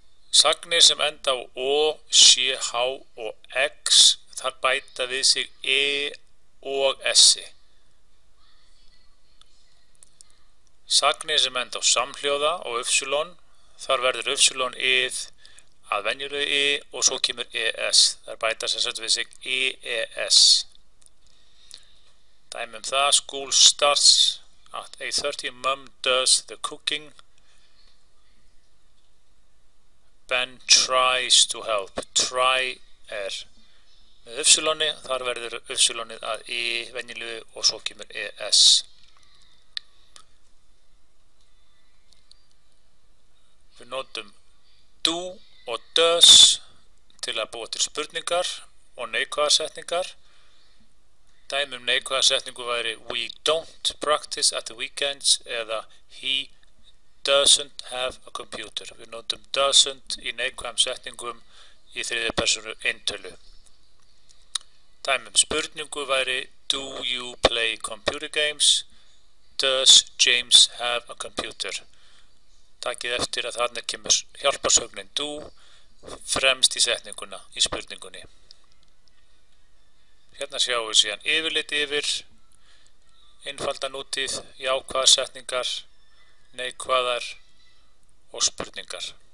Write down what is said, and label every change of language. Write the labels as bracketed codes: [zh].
[is] Sagnir sem enda á o, sé, h og x, þar bæta við sig e og s-i. Sagnir sem enda á samhljóða og ypsilon, þar verður ypsilon-ið að venjulegu i og svo kemur es. Þar bæta sem sagt við sig es. Dæmi það, [en] school starts at 8:30, mum does the cooking, Ben tries to help. [is] Try með ypsiloni, þar verður ypsilonið að i venjulegu og svo kemur es. Við notum do og does til að búa til spurningar og neikvæðar setningar. Dæmi neikvæða setningu væri [en] we don't practice at the weekends [is] eða [en] he doesn't have a computer. [is] Við notum doesn't í neikvæðum setningum í þriðju persónu eintölu. Dæmi spurningu væri [en] do you play computer games? Does James have a computer? [is] Takið eftir að þarna kemur hjálparsögnin do fremst í setninguna í spurningunni. Hérna sjáum við síðan yfirlit yfir einfalda nútíð, jákvæðar setningar, neikvæðar og spurningar.